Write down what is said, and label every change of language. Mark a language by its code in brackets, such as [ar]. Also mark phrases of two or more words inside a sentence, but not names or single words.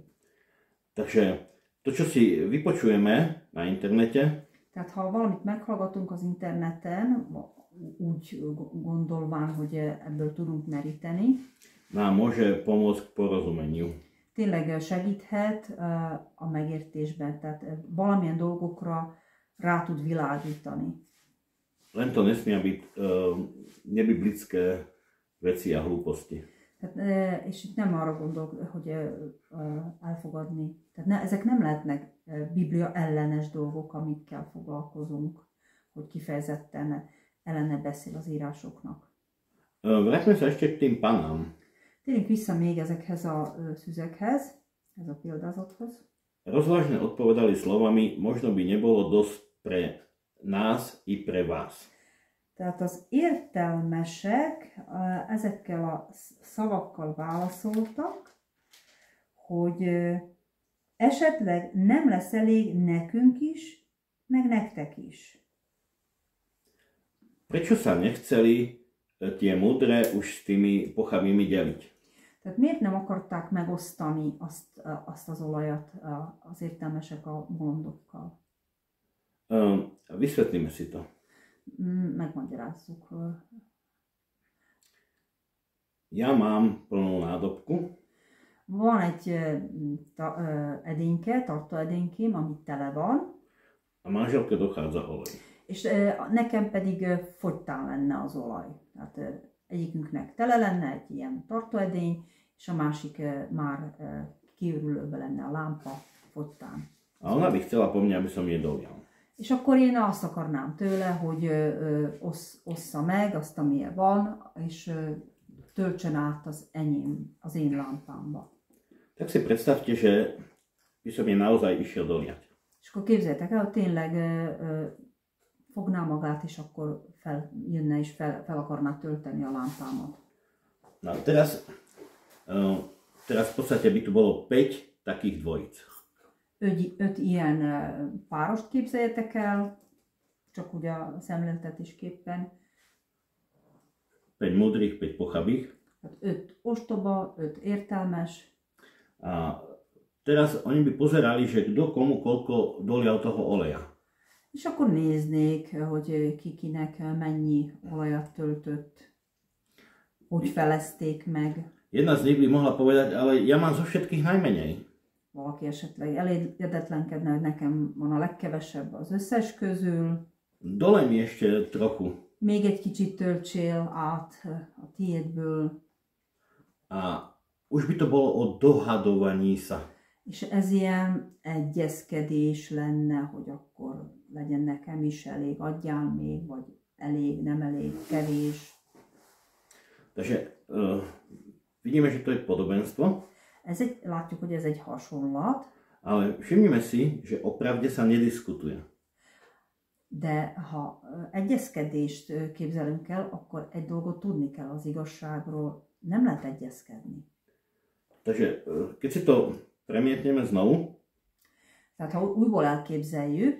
[sk] Takže to, čo si vypočujeme na internete, [hu] tehát ha valamit meghallgatunk az interneten, úgy gondolván, hogy ebből tudunk meríteni, [sk] nám môže pomôcť k porozumeniu. [hu] Tényleg segíthet a megértésben, tehát valamilyen dolgokra rá tud világítani. [sk] Len to nesmia byť nebiblické veci a hlúposti. [hu] Tehát, és itt nem arra gondolok, hogy elfogadni. Tehát ezek nem lehetnek Biblia ellenes dolgok, amikkel foglalkozunk, hogy kifejezetten ellene beszél az írásoknak. [sk] Vráťme sa ešte k tým panám. [hu] Térjünk vissza még ezekhez a szüzekhez, ez a példázathoz. [sk] Rozvážne odpovedali slovami, možno by nebolo dosť pre nás i pre vás. [hu] Tehát az értelmesek ezekkel a szavakkal válaszoltak, hogy esetleg nem lesz elég nekünk is, meg nektek is. [sk] Prečo sa nechceli tie múdre už s tými pochabými deliť? [hu] Tehát miért nem akarták megosztani azt az olajat az értelmesek a bolondokkal? [sk] Vysvetlíme si to. [hu] Megmagyarázzuk. [sk] Ja mám plnú nádobku. [hu] Van egy edényke, tartóedénykém, ami tele van. [sk] A manželke dochádza olej. [hu] És nekem pedig fogytán lenne az olaj. Tehát egyikünknek tele lenne egy ilyen tartóedény, és a másik már kiürülőbe lenne a lámpa fogytán. [sk] A ona by chcela po mne, aby som jej dolial. [hu] És akkor én azt akarnám tőle, hogy ossza meg azt, amilyen van, és töltsön át az én lámpámba. [sk] Tak si predstavte, že by som je naozaj išiel doliať. [hu] És akkor képzeljétek el, hogy tényleg fogná magát, és akkor jönne és fel akarná tölteni a lámpámat. [sk] No teraz v podstate by tu bolo 5 takých dvojic. [hu] 5 ilyen párost képzeljetek el, csak ugye a szemléltetésképpen. [sk] 5 múdrych, 5 pochabých. [hu] 5 ostoba, 5 értelmes. [sk] A teraz oni by pozerali, že kto komu koľko dolial toho oleja. [hu] És akkor néznék, hogy kinek mennyi olajat töltött, hogy felezték meg. [sk] Jedna z nich by mohla povedať, ale ja mám zo všetkých najmenej. [hu] Valaki esetleg elégedetlenkedne, hogy nekem van a legkevesebb az összes közül. [sk] Dole mi ešte trochu. [hu] Még egy kicsit töltsél át a tiédből. [sk] A už by to bolo o dohadovaní sa. [hu] És ez ilyen egyezkedés lenne, hogy akkor legyen nekem is elég, adjál még, vagy elég, nem elég, kevés. [sk] Takže vidíme, že to je podobenstvo. [hu] Látjuk, hogy ez egy hasonlat. [sk] Ale všimnime si, že o pravde sa nediskutuje. [hu] De ha egyezkedést képzelünk el, akkor egy dolgot tudni kell az igazságról, nem lehet egyezkedni. [sk] Takže keď si to premietneme znovu, [hu] tehát ha újból elképzeljük,